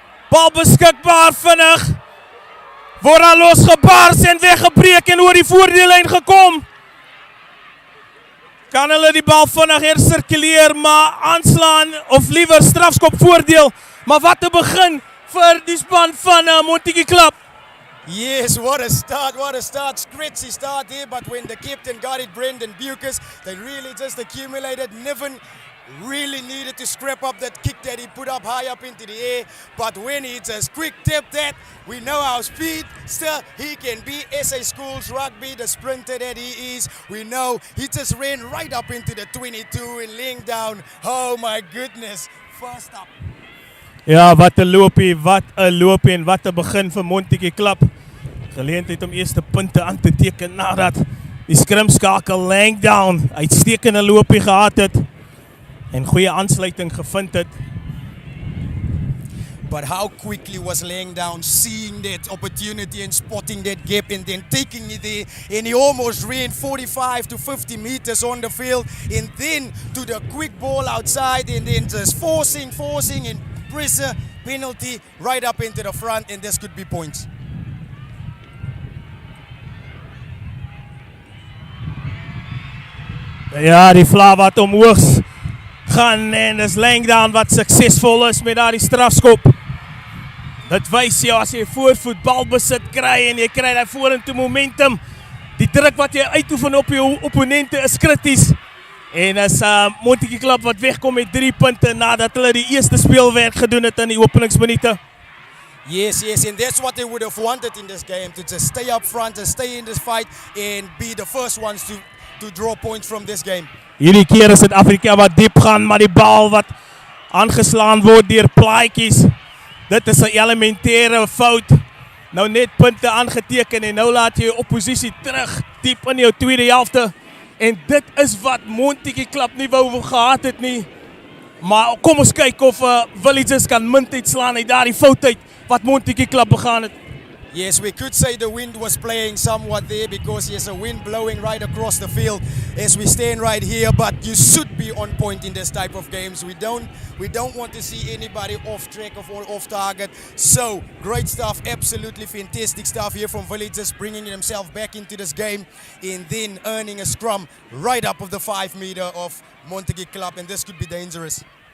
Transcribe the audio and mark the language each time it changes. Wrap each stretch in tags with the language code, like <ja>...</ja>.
<af>Bal beskikbaar vinnig. Word al losgebars en weggebreek en oor die voordeellyn gekom. Kan hulle die bal vinnig hersirkuleer, maar aanslaan of liewer strafskop voordeel. Maar wat 'n begin vir die span van Montagu Club.</af> <en>Yes, what a start, scratchy start here, but when the captain got it, Brendan Bucas, they really just accumulated. Niven really needed to scrap up that kick that he put up high up into the air, but when he just quick tap that, we know our speed, still he can be SA Schools Rugby, the sprinter that he is. We know he just ran right up into the 22 and laying down. Oh my goodness, first up.</en> <af>Ja, wat 'n loopie en wat 'n begin vir Montagu Club. Geleentheid om eerste punte aan te teken nadat die skrimskakel Langdown uitstekende loopie gehad het en goeie aansluiting gevind het.</af> <en>But how quickly was laying down, seeing that opportunity and spotting that gap and then taking it there, and he almost ran 45 to 50 meters on the field, and then to the quick ball outside, and then just forcing and pressure, penalty right up into the front, and this could be points.</en> <af>Ja, die vlag wat omhoog gaan en is Langdown wat suksesvol is met daardie strafskop. Dit wys jou as jy voorvoet balbesit kry en jy kry daai vorentoe momentum, die druk wat jy uitoefen op jou opponente is krities. En as Montagu Club wat wegkom met 3 punte nadat hulle die eerste speelwerk gedoen het in die openingsminute.</af> <en>Yes, and that's what they would have wanted in this game, to just stay up front and stay in this fight and be the first ones to draw points from this game.</en> <af>Hierdie keer is Suid-Afrika wat diep gaan, maar die bal wat aangeslaan word deur plaatjies. Dit is 'n elementêre fout. Nou net punte aangeteken en nou laat jy jou oppositie terug diep in jou tweede helfte. En dit is wat Montagu Club nie wou gehad het nie. Maar kom ons kyk of Villages kan munt uitslaan uit daardie fout uit wat Montagu Club begaan het.</af> <en>Yes, we could say the wind was playing somewhat there because there's a wind blowing right across the field as we stand right here, but you should be on point in this type of games. We don't want to see anybody off track or off target. So, great stuff, absolutely fantastic stuff here from Villages, bringing himself back into this game and then earning a scrum right up of the 5 meter of Montagu Club, and this could be dangerous.</en>